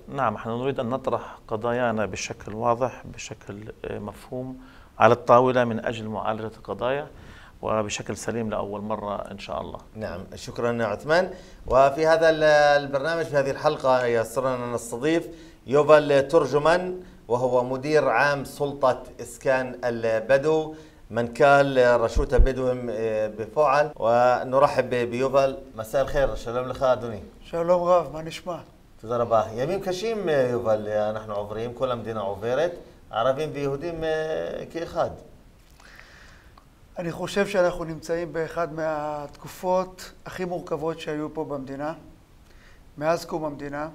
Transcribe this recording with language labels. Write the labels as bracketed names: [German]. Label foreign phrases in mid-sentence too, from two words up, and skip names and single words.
[Arabic] نعم، نحن نريد أن نطرح قضايانا بشكل واضح، بشكل مفهوم على الطاولة من أجل معالجة القضايا وبشكل سليم لأول مرة إن شاء الله. نعم، شكرا عثمان. وفي هذا البرنامج في هذه الحلقة يسرنا أن نستضيف يوفال ترجمان، وهو مدير عام سلطة إسكان البدو [Hebrew] מנכ"ל רשות בדו בפועל. [Arabic] ونرحب بيوفال. مساء الخير, [Hebrew] שלום לך אדוני. שלום רב, מה נשמע? תודה רבה. ימים קשים יובל אנחנו עוברים, כל המדינה עוברת, ערבים ויהודים כאחד. אני חושב שאנחנו נמצאים באחד מהתקופות הכי מורכבות שהיו פה במדינה, מאז קום המדינה.